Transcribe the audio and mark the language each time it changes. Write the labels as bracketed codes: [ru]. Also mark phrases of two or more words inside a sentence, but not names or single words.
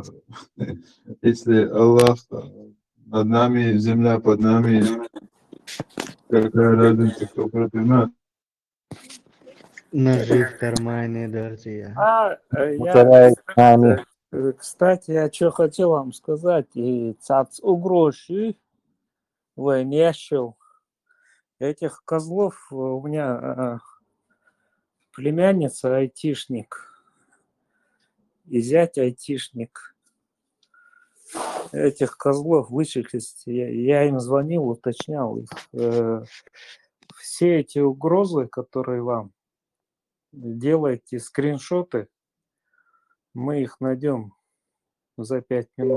[ru] Если Аллах над нами, земля под нами, какая разница, кто против нас? Ножи в кармане, друзья. Кстати, я что хотел вам сказать, [ce] и цац угроши войнешил. [ru] Этих козлов у меня племянница айтишник, и зять айтишник. Этих козлов вычислить, я им звонил, уточнял их. Все эти угрозы, которые вам делаете, скриншоты, мы их найдем за 5 минут.